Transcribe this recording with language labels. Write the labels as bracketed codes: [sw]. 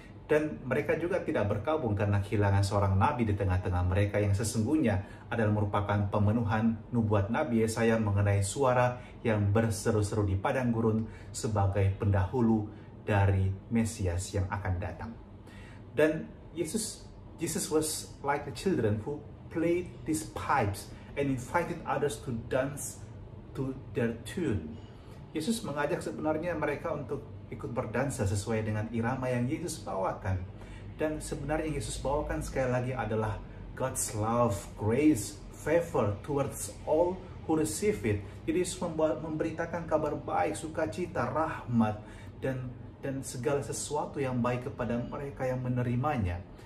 [id] Dan mereka juga tidak berkabung karena kehilangan seorang nabi di tengah-tengah mereka yang sesungguhnya adalah merupakan pemenuhan nubuat Nabi Yesaya mengenai suara yang berseru-seru di padang gurun sebagai pendahulu dari Mesias yang akan datang. Dan [en] Jesus was like the children who played these pipes and invited others to dance to their tune. [id] Yesus mengajak sebenarnya mereka untuk ikut berdansa sesuai dengan irama yang Yesus bawakan. Dan sebenarnya yang Yesus bawakan sekali lagi adalah [en] God's love, grace, favor towards all who receive it. [id] Jadi Yesus memberitakan kabar baik, sukacita, rahmat, dan segala sesuatu yang baik kepada mereka yang menerimanya.